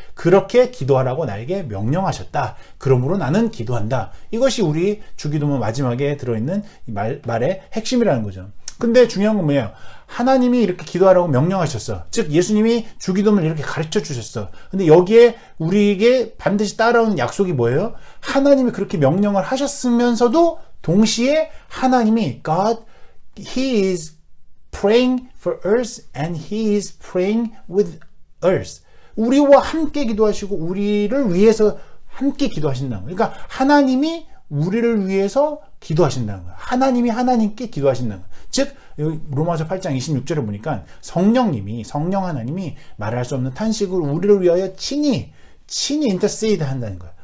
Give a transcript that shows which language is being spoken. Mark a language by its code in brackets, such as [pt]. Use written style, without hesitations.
[ko] 그렇게 기도하라고 나에게 명령하셨다. 그러므로 나는 기도한다. 이것이 우리 주기도문 마지막에 들어있는 말의 핵심이라는 거죠. 근데 중요한 건 뭐예요? 하나님이 이렇게 기도하라고 명령하셨어. 즉 예수님이 주기도문을 이렇게 가르쳐 주셨어. 근데 여기에 우리에게 반드시 따라오는 약속이 뭐예요? 하나님이 그렇게 명령을 하셨으면서도 동시에 하나님이 [en] God, He is praying for us and He is praying with us. [ko] 우리와 함께 기도하시고 우리를 위해서 함께 기도하신다는 거예요. 그러니까 하나님이 우리를 위해서 기도하신다는 거예요. 하나님이 하나님께 기도하신다는 거예요. 즉 로마서 8장 26절에 보니까 성령 하나님이 말할 수 없는 탄식으로 우리를 위하여 친히 intercede 한다는 거예요.